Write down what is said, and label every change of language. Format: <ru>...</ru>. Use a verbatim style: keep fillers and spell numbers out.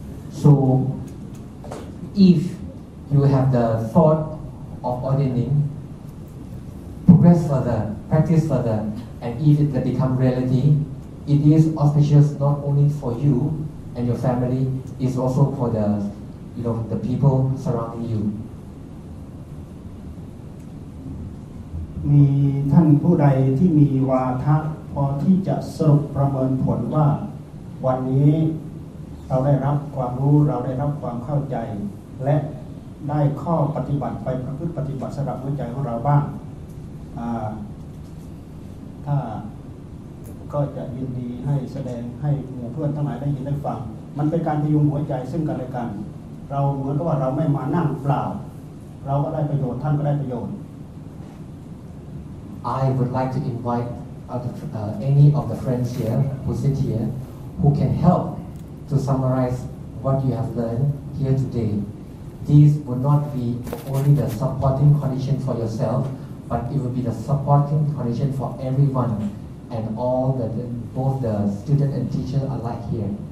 <en>So, if you have the thought of ordaining, progress further, practice further, and if it becomes reality, it is auspicious not only for you and your family, it's also for the you know, the people surrounding you.</en> <th>มีท่านผู้ใดที่มีวาทะพอที่จะสรุปประเมินผลว่าวันนี้เราได้รับความรู้เราได้รับความเข้าใจและได้ข้อปฏิบัติไปประพฤติปฏิบัติสำหรับหัวใจของเราบ้างอ่าถ้าก็จะยินดีให้แสดงให้หมู่เพื่อนทั้งหลายได้ยินได้ฟังมันเป็นการพยุงหัวใจซึ่งกันและกันเราเหมือนกับว่าเราไม่มานั่งเปล่าเราก็ได้ประโยชน์ท่านก็ได้ประโยชน์</th> <en>I would like to invite other, uh, any of the friends here who sit here who can help to summarize what you have learned here today. This would not be only the supporting condition for yourself, but it will be the supporting condition for everyone and all the both the student and teacher alike here.</en>